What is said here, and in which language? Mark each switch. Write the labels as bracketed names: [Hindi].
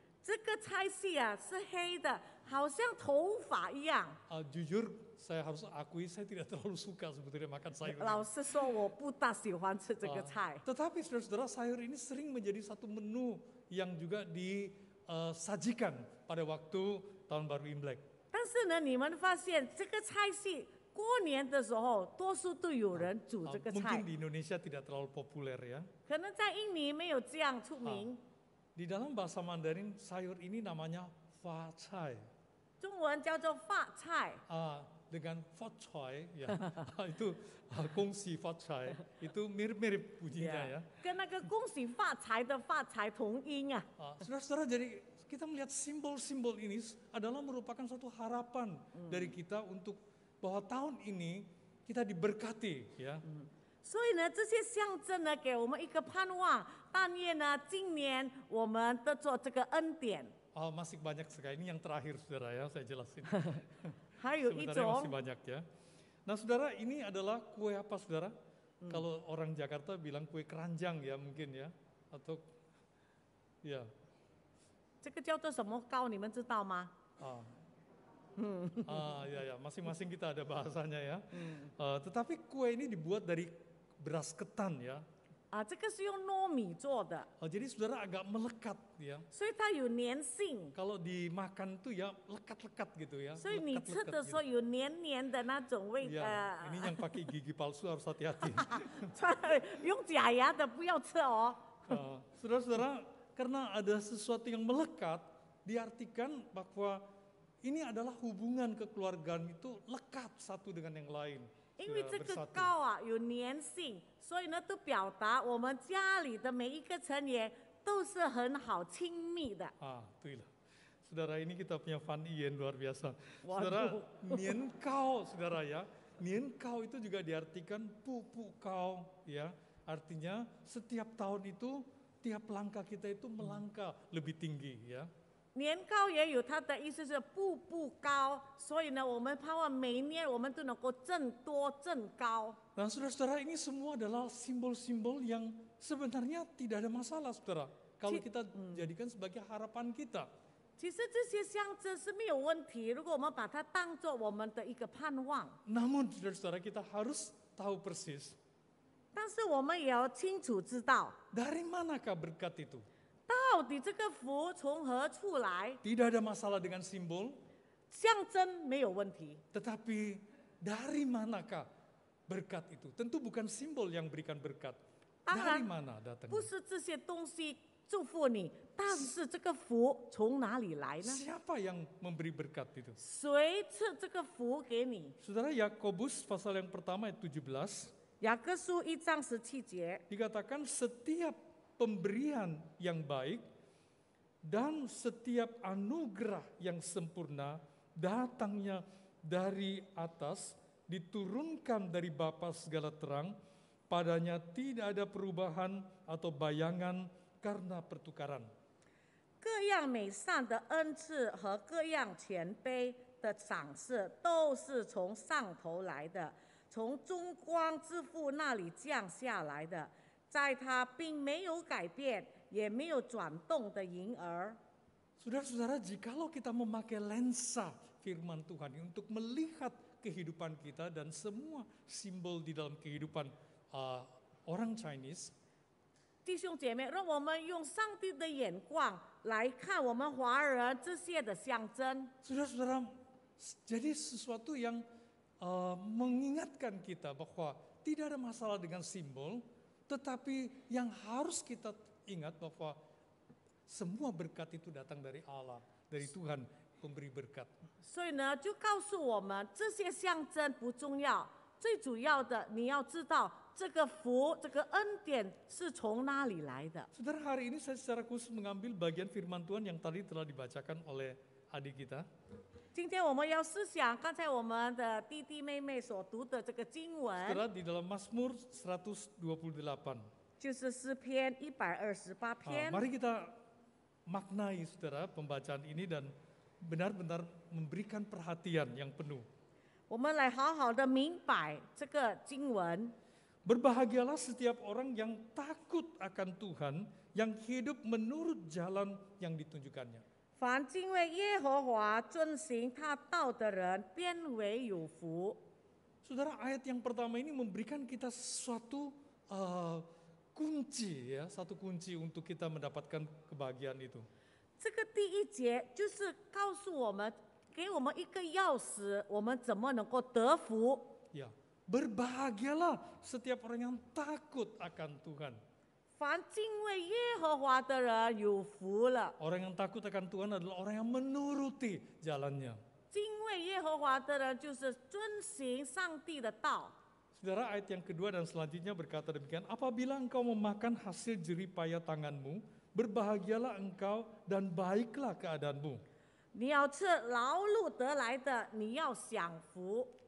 [Chinese] 这个菜系啊是黑的，好像头发一样。 [Indonesian] Jujur, saya harus akui saya tidak terlalu suka sebetulnya makan sayur ini. [Chinese] 老实说，我不大喜欢吃这个菜。 [Indonesian] Tetapi saudara-saudara, sayur ini sering menjadi satu menu yang juga disajikan pada waktu tahun baru Imlek. [Chinese] 但是呢，你们发现这个菜系过年的时候，多数都有人煮这个菜 [Indonesian] Mungkin。 di Indonesia tidak terlalu populer ya. [Chinese] 可能在印尼没有这样出名。 [Indonesian] Di dalam bahasa Mandarin, sayur ini namanya fa cai. [Chinese] 中文叫做发菜。 [Indonesian] Dengan fa cai ya, itu kongsi fa cai, itu mirip-mirip bunyinya ya. [Chinese] 跟那个恭喜发财的发财同音啊。 [Indonesian] Saudara-saudara, jadi kita melihat simbol-simbol ini adalah merupakan suatu harapan dari kita untuk bahwa tahun ini kita diberkati ya. [Chinese] 所以呢，这些象征呢，给我们一个盼望。但愿呢，今年我们得做这个恩典。 [Indonesian] Masih banyak sekali, ini yang terakhir saudara ya, saya jelasin. [Chinese] 还有一 [Indonesian] Sebenarnya [Chinese] 种 [Indonesian] masih banyak ya. Nah saudara, ini adalah kue apa saudara? Kalau orang Jakarta bilang kue keranjang ya mungkin ya, atau ya. [Chinese] 这个叫做什么糕？你们知道吗？ [Indonesian] Ya, masing-masing kita ada bahasanya ya. Tetapi kue ini dibuat dari beras ketan ya. [Chinese] 这个是用糯米做的， [Indonesian] Jadi saudara agak melekat ya. [Chinese] 所以它有粘性， [Indonesian] Kalau dimakan tuh ya lekat-lekat gitu ya. [Chinese] 所以你吃 [Indonesian] Lekat-lekat [Chinese] 的时候 [Indonesian] gitu. [Chinese] 有黏黏的那种味 [Indonesian] Ya, ini yang pakai gigi palsu harus hati-hati. [Chinese] 用假牙的不要吃哦。 [Indonesian] Saudara-saudara, karena ada sesuatu yang melekat, diartikan bahwa ini adalah hubungan kekeluargaan itu lekat satu dengan yang lain. [Chinese] 因为 [Indonesian] Ya, [Chinese] 这个 [Indonesian] bersatu. [Chinese] 糕啊有粘性，所以呢都表达我们家里的每一个成员都是很好亲密的。 [Indonesian] Itulah. Saudara, ini kita punya Fan Yen luar biasa. Waduh. Saudara, Nian Kau, saudara ya. Nian Kau itu juga diartikan Pupu Kau ya. Artinya setiap tahun itu tiap langkah kita itu melangkah lebih tinggi ya. [Chinese] 年糕也有它的意思是步步高，所以呢，我们盼望每一年我们都能够增多增高。 [Indonesian] Nah saudara-saudara, ini semua adalah simbol-simbol yang sebenarnya tidak ada masalah saudara. Kalau kita jadikan sebagai harapan kita. [Chinese] 其实这些象征是没有问题，如果我们把它当做我们的一个盼望， [Indonesian] Namun saudara-saudara, kita harus tahu persis [Chinese] 但是我们也要清楚知道， [Indonesian] dari manakah berkat itu. [Chinese] 到底这个福从何处来？ [Indonesian] Tidak ada masalah dengan simbol. [Chinese] 象征没有问题， [Indonesian] Tetapi dari manakah berkat itu? Tentu bukan simbol yang berikan berkat. Dari mana [Chinese] 不是这些东西祝福你，但是这个福从哪里来呢？ [Indonesian] Siapa yang memberi berkat itu? [Chinese] 谁赐这个福给你？ [Indonesian] Saudara, Yakobus pasal yang pertama ayat 17 [Chinese] 雅各书1章17节， [Indonesian] dikatakan setiap pemberian yang baik dan setiap anugerah yang sempurna datangnya dari atas, diturunkan dari Bapa segala terang, padanya tidak ada perubahan atau bayangan karena pertukaran. [Chinese] 各样美善的恩赐和各样谦卑的赏赐，都是从上头来的，从中光之父那里降下来的，在他并没有改变，也没有转动的婴儿。 [Indonesian] Saudara-saudara, jikalau kita memakai lensa firman Tuhan untuk melihat kehidupan kita dan semua simbol di dalam kehidupan orang Chinese, [Chinese] 弟兄姐妹，让我们用上帝的眼光来看我们华人这些的象征。 [Indonesian] saudara-saudara, jadi sesuatu yang mengingatkan kita bahwa tidak ada masalah dengan simbol, tetapi yang harus kita ingat bahwa semua berkat itu datang dari Allah, dari Tuhan pemberi berkat. [Chinese] 所以呢，就告诉我们这些象征不重要，最主要的你要知道这个福、这个恩典是从哪里来的。 [Indonesian] Saudara, hari ini saya secara khusus mengambil bagian firman Tuhan yang tadi telah dibacakan oleh adik kita. [Chinese] 今天我们要思想刚才我们的弟弟妹妹所读的这个经文， [Indonesian] Saudara, di dalam Mazmur 128. [Chinese] 就是诗篇128篇。 [Indonesian] Mari kita maknai, saudara, pembacaan ini dan benar-benar memberikan perhatian yang penuh. [Chinese] 我们来好好的明白这个经文。 [Indonesian] Berbahagialah setiap orang yang takut akan Tuhan, yang hidup menurut jalan yang ditunjukkannya. [Chinese] 凡敬畏耶和华、遵行他道的人，便为有福。 [Indonesian] Saudara, ayat yang pertama ini memberikan kita suatu kunci, ya, satu kunci untuk kita mendapatkan kebahagiaan itu. [Chinese] 这个第一节就是告诉我们，给我们一个钥匙，我们怎么能够得福。 [Indonesian] Ya, berbahagialah setiap orang yang takut akan Tuhan. [Chinese] 凡敬畏耶和华的人有福了。 [Indonesian] Orang yang takut akan Tuhan adalah orang yang menuruti jalannya. [Chinese] 敬畏耶和华的人就是遵行上帝的道。 [Indonesian] Saudara, ayat yang kedua dan selanjutnya berkata demikian, apabila engkau memakan hasil jerih payah tanganmu, berbahagialah engkau dan baiklah keadaanmu. [Chinese] 你要吃劳碌得来的，你要享福。